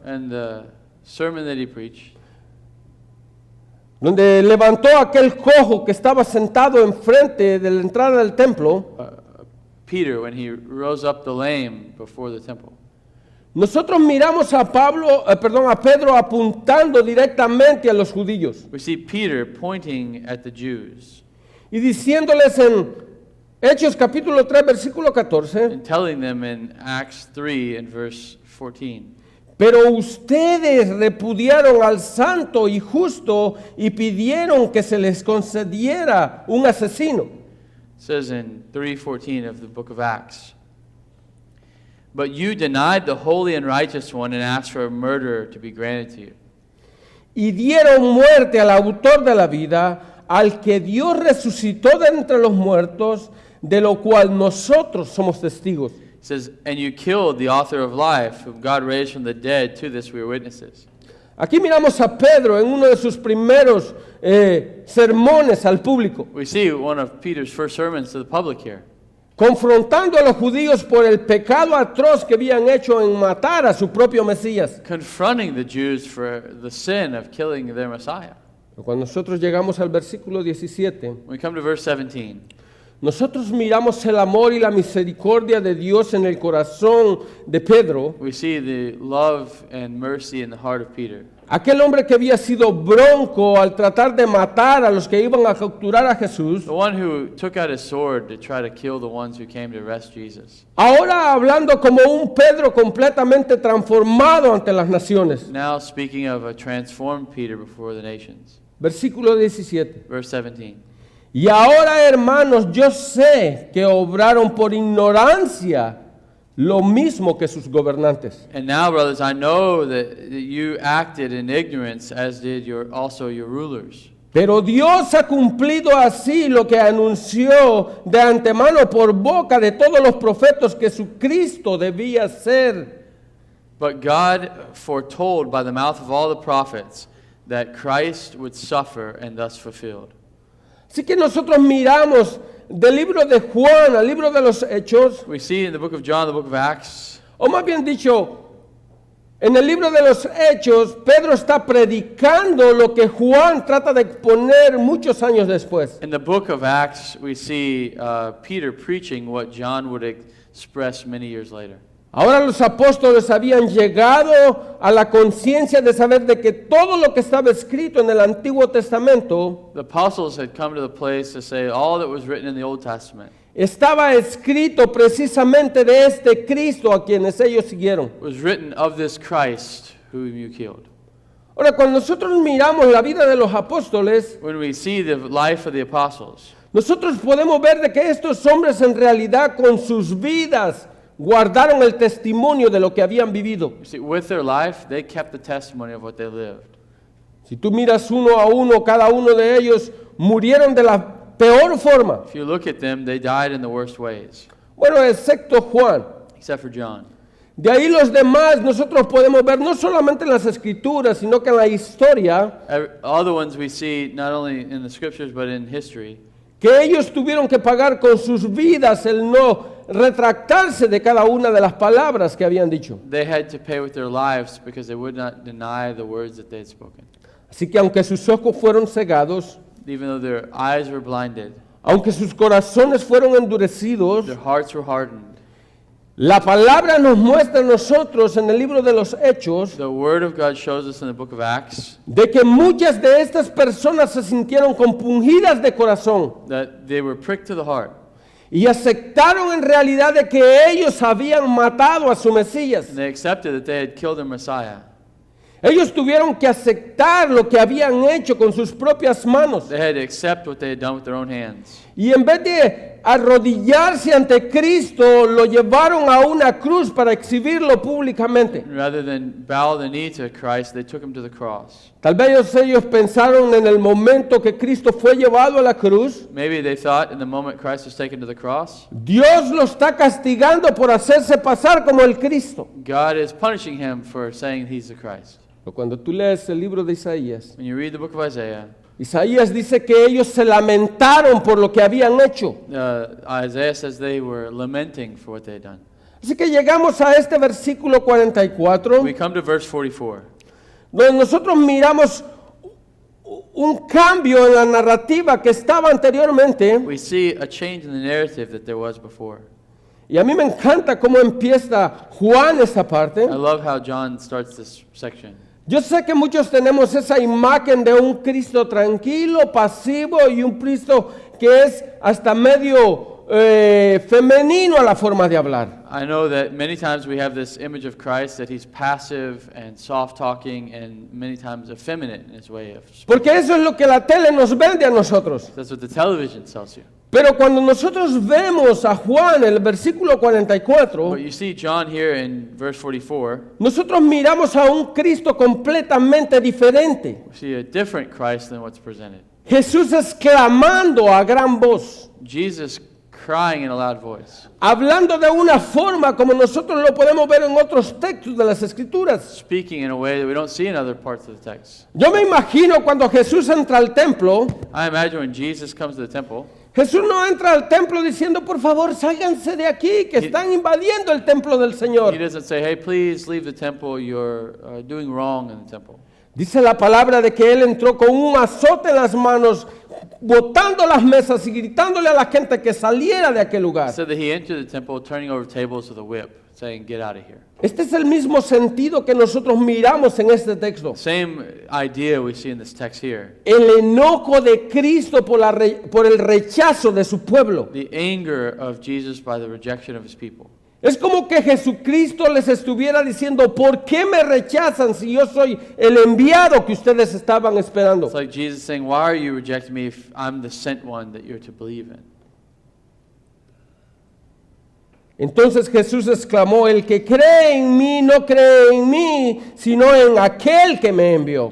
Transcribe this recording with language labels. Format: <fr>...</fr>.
<en>and the sermon that he preached,</en> <es>donde levantó a aquel cojo que estaba sentado enfrente de la entrada del templo,</es> <en>Peter, when he rose up the lame before the temple,</en> <es>nosotros miramos a Pedro apuntando directamente a los judíos</es> <en>we see Peter pointing at the Jews</en> <es>y diciéndoles en Hechos capítulo 3 versículo 14,</es> <en>and telling them in Acts 3 and verse 14,</en> <es>pero ustedes repudiaron al santo y justo y pidieron que se les concediera un asesino.</es> <en>it says in 3:14 of the book of Acts, but you denied the holy and righteous one and asked for a murderer to be granted to you.</en> <es>Y dieron muerte al autor de la vida, al que Dios resucitó de entre los muertos, de lo cual nosotros somos testigos.</es> <en>It says, and you killed the author of life, whom God raised from the dead. To this we are witnesses.</en> <es>Aquí miramos a Pedro en uno de sus primeros sermones al público,</es> <en>We see one of Peter's first sermons to the public here,</en> <es>confrontando a los judíos por el pecado atroz que habían hecho en matar a su propio Mesías.</es> <en>confronting the Jews for the sin of killing their Messiah.</en> <es>Cuando nosotros llegamos al versículo 17,</es> <en>When we come to verse 17,</en> <es>nosotros miramos el amor y la misericordia de Dios en el corazón de Pedro,</es> <en>we see the love and mercy in the heart of Peter.</en> <es>aquel hombre que había sido bronco al tratar de matar a los que iban a capturar a Jesús,</es> <en>The one who took out his sword to try to kill the ones who came to arrest Jesus.</en> <es>ahora hablando como un Pedro completamente transformado ante las naciones.</es> <en>Now speaking of a transformed Peter before the nations.</en> <es>Versículo 17.</es> <en>Verse 17.</en> <es>Y ahora, hermanos, yo sé que obraron por ignorancia lo mismo que sus gobernantes.</es> <en>And now, brothers, I know that you acted in ignorance, as did also your rulers.</en> <es>Pero Dios ha cumplido así lo que anunció de antemano por boca de todos los profetas que su Cristo debía ser.</es> <en>But God foretold by the mouth of all the prophets that Christ would suffer and thus fulfilled.</en> <es>Así que nosotros miramos del libro de Juan al libro de los Hechos,</es> <en>We see in the book of John, the book of Acts,</en> <es>o más bien dicho, en el libro de los Hechos, Pedro está predicando lo que Juan trata de exponer muchos años después.</es> <en>in the book of Acts, we see Peter preaching what John would express many years later.</en> <es>Ahora los apóstoles habían llegado a la conciencia de saber de que todo lo que estaba escrito en el Antiguo Testamento</es> <en>The apostles had come to the place to say all that was written in the Old Testament</en> <es>estaba escrito precisamente de este Cristo a quienes ellos siguieron.</es> <en>was written of this Christ whom you killed.</en> <es>Ahora, cuando nosotros miramos la vida de los apóstoles,</es> <en>When we see the life of the apostles,</en> <es>nosotros podemos ver de que estos hombres en realidad con sus vidas guardaron el testimonio de lo que habían vivido.</es> <en>you see, with their life, they kept the testimony of what they lived.</en> <es>Si tú miras uno a uno, cada uno de ellos murieron de la peor forma.</es> <en>If you look at them, they died in the worst ways,</en> <es>Bueno, excepto Juan.</es> <en>except for John.</en> <es>De ahí los demás nosotros podemos ver no solamente en las escrituras, sino que en la historia,</es> <en>All the ones we see, not only in the scriptures, but in history,</en> <es>que ellos tuvieron que pagar con sus vidas el no retractarse de cada una de las palabras que habían dicho.</es> <en>they had to pay with their lives because they would not deny the words that they had spoken.</en> <es>Así que aunque sus ojos fueron cegados,</es> <en>Even though their eyes were blinded,</en> <es>aunque sus corazones fueron endurecidos,</es> <en>their hearts were hardened.</en> <es>la palabra nos muestra a nosotros en el libro de los Hechos</es> <en>The word of God shows us in the book of Acts</en> <es>de que muchas de estas personas se sintieron compungidas de corazón</es> <en>that they were pricked to the heart.</en> <es>y aceptaron en realidad de que ellos habían matado a su Mesías.</es> <en>And they accepted that they had killed their Messiah.</en> <es>Ellos tuvieron que aceptar lo que habían hecho con sus propias manos.</es> <en>They had to accept what they had done with their own hands.</en> <es>Y en vez de arrodillarse ante Cristo, lo llevaron a una cruz para exhibirlo públicamente.</es> <en>And rather than bow the knee to Christ, they took him to the cross.</en> <es>Tal vez ellos pensaron en el momento que Cristo fue llevado a la cruz,</es> <en>Maybe they thought in the moment Christ was taken to the cross,</en> <es>Dios lo está castigando por hacerse pasar como el Cristo.</es> <en>God is punishing him for saying he's the Christ.</en> <es>Pero cuando tú lees el libro de Isaías,</es> <en>When you read the book of Isaiah,</en> <es>Isaías dice que ellos se lamentaron por lo que habían hecho.</es> <en>Isaiah says they were lamenting for what they had done.</en> <es>Así que llegamos a este versículo 44,</es> <en>We come to verse 44.</en> <es>donde nosotros miramos un cambio en la narrativa que estaba anteriormente.</es> <en>We see a change in the narrative that there was before.</en> <es>Y a mí me encanta cómo empieza Juan esta parte.</es> <en>I love how John starts this section.</en> <es>Yo sé que muchos tenemos esa imagen de un Cristo tranquilo, pasivo y un Cristo que es hasta medio femenino a la forma de hablar.</es> <en>I know that many times we have this image of Christ that he's passive and soft talking and many times effeminate in his way of speaking.</en> <es>Porque eso es lo que la tele nos vende a nosotros.</es> <en>That's what the television tells you.</en> <es>Pero cuando nosotros vemos a Juan, el versículo 44,</es> <en>But you see John here in verse 44,</en> <es>nosotros miramos a un Cristo completamente diferente.</es> <en>we see a different Christ than what's presented.</en> <es>Jesús exclamando a gran voz,</es> <en>Jesus crying in a loud voice,</en> <es>hablando de una forma como nosotros lo podemos ver en otros textos de las Escrituras.</es> <en>speaking in a way that we don't see in other parts of the text.</en> <es>Yo me imagino cuando Jesús entra al templo,</es> <en>I imagine when Jesus comes to the temple,</en> <es>Jesús no entra al templo diciendo, por favor, sálganse de aquí, que están invadiendo el templo del Señor.</es> <en>he doesn't say, hey, please leave the temple, you're doing wrong in the temple.</en> <es>Dice la palabra de que Él entró con un azote en las manos, botando las mesas y gritándole a la gente que saliera de aquel</es> <en>It</en> <es>lugar.</es> <en>said that he entered the temple turning over tables with a whip, saying, get out of here.</en> <es>Este es el mismo sentido que nosotros miramos en este texto.</es> <en>Same idea we see in this text here.</en> <es>El enojo de Cristo por el rechazo de su pueblo.</es> <en>The anger of Jesus by the rejection of his people.</en> <es>Es como que Jesucristo les estuviera diciendo, ¿por qué me rechazan si yo soy el enviado que ustedes estaban esperando?</es> <en>It's like Jesus saying, why are you rejecting me if I'm the sent one that you're to believe in?</en> <es>Entonces Jesús exclamó, el que cree en mí no cree en mí, sino en aquel que me envió.</es>